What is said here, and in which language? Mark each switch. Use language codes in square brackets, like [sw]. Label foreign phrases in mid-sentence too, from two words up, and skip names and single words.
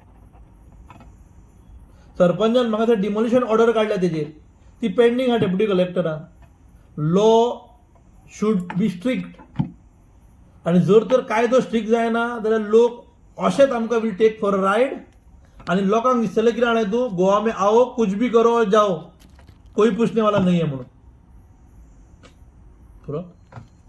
[kok] सरपंचान म्हाका [en] demolition order [kok] काडल्या तेजेर, ती पेंडींग आहा डेप्युटी कलेक्टरान. [en] law should be strict. [kok] आनी जर तर कायदो स्ट्रिक्ट जायना जाल्यार लोक अशेंच आमकां [en] will take for a ride. [kok] आनी लोकांक दिसतलें कितें जाणा तूं, [hi] गोवा में आओ कुछ भी करो और जाओ. कोई पूछने वाला नहीं है [kok] म्हणून पुरो